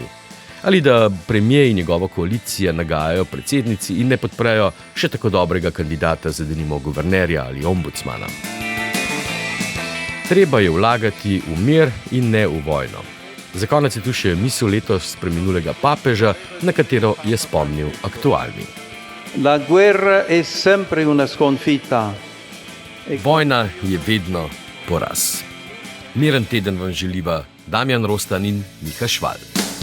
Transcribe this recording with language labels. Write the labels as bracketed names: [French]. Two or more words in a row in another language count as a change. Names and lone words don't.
[Slovenian] Ali da premier in njegova koalicija nagajajo predsednici in ne podprejo še tako dobrega kandidata za denimo guvernerja ali ombudsmana. Treba je vlagati v mir in ne v vojno. Za konec je tu še misel letos preminulega papeža, na katero je spomnil aktualni. [Italian] La guerra è sempre una sconfitta. [Slovenian] Vojna je vedno poraz. Miren teden vam želiva Damjan Rostan in Miha Šval.